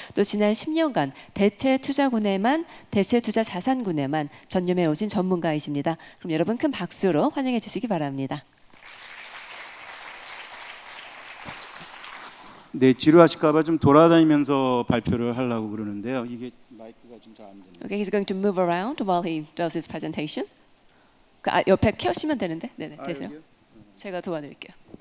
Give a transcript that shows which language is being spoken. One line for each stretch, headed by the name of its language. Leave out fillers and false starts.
Korean: 또 지난 10년간 대체 투자군에만, 대체 투자 자산군에만 전념해 오신 전문가이십니다. 그럼 여러분 큰 박수로 환영해 주시기 바랍니다. 네, 지루하실까봐 좀 돌아다니면서 발표를 하려고 그러는데요. 이게 마이크가 좀 잘 안 되네요.
English: Okay, he's going to move around while he does his presentation.
Korean: 옆에 켜시면 되는데, 네네, 되세요. 여기요? 제가 도와드릴게요.